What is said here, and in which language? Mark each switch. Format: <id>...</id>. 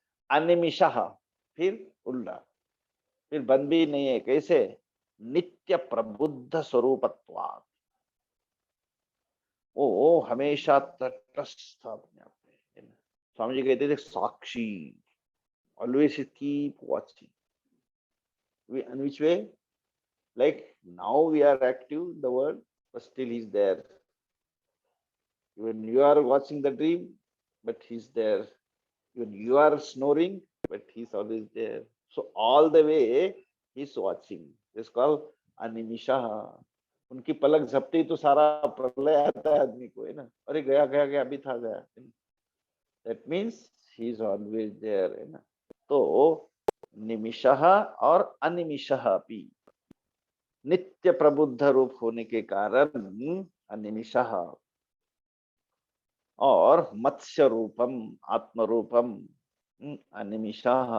<hi>अनिमिषः फिर उल्टा, फिर बंद भी नहीं है, कैसे,</hi> <sa>नित्य प्रबुद्ध स्वरूपत्वात्,</sa> <hi>वो हमेशा तटस्थ अपने आप में। स्वामी जी कहते थे साक्षी,</hi> <en>Always keep watching. In which way? Like now we are active, the world, but still he's there. When you are watching the dream, but he's there. When you are snoring, but he's always there. So all the way he's watching. It's called animisha.</en> <hi>उनकी पलक झपते ही तो सारा प्रलय आता है आदमी को, है ना, अरे गया गया गया अभी था गया।</hi> <en>That means he is always there,</en> <hi>है ना। तो निमिषः और अनिमिषः भी, नित्य प्रबुद्ध रूप होने के कारण अनिमिषः,</hi> <sa>और मत्स्य रूपम आत्म रूपम अनिमिषा।</sa>